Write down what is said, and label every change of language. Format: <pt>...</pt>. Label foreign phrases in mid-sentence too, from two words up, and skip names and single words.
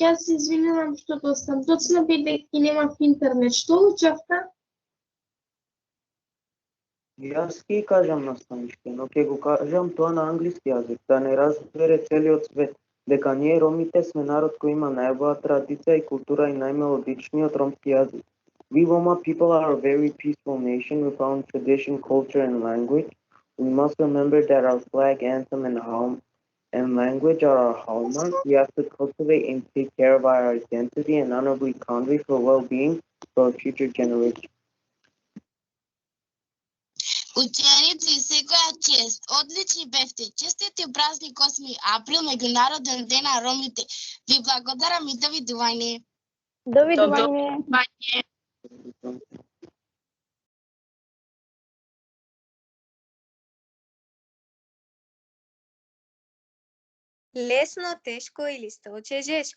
<mk>Јас се извинувам што доцнам. Доцна бидејќи немав интернет. Што учавте? Јас ќе кажам наставничке, но ќе го кажам тоа на англиски јазик, да не разбере целиот свет, дека ние ромите сме народ кој има најбоја традиција и култура и најмелодичниот ромски јазик.</mk> <en>We Roma people are a very peaceful nation with our own tradition, culture and language. We must remember that our flag, anthem and language are our hallmark. We have to cultivate and take care of our identity and honorably convey for well-being for our future generations.</en> <mk>Ученици, секоја чест, одлични бевте. Честит е празник 8 април, меѓународен ден на ромите. Ви благодарам и довидување. Довидување. Лесно, тешко или сточежешко.</mk>